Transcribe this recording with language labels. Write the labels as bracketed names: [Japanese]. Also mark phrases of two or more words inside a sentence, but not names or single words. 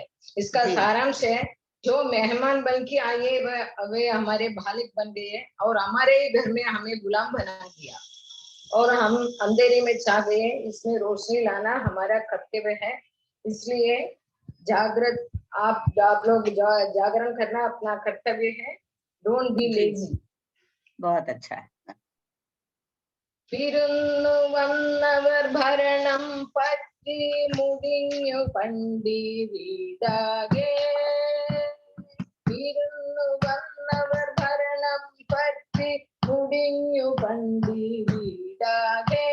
[Hindi] इसका सारांश है, जो मेहमान बन के आए वे हमारे मालिक बन गए और हमारे ही घर में हमें गुलाम बना दिया और हम अंधेरे में छा गए। इसमें रोशनी लाना हमारा कर्तव्य है, इसलिए जागृत आप लोग जागरण करना अपना कर्तव्य है। [English] Don't be lazy. [Hindi] बहुत अच्छा है। [Malayalam] പിരുന്നു വന്നവർ ഭരണം പറ്റി മുടിഞ്ഞു പണ്ടി വീടാകെ. പിരുന്നു വന്നവർ ഭരണം പറ്റി മുടിഞ്ഞു പണ്ടി വീടാകെ.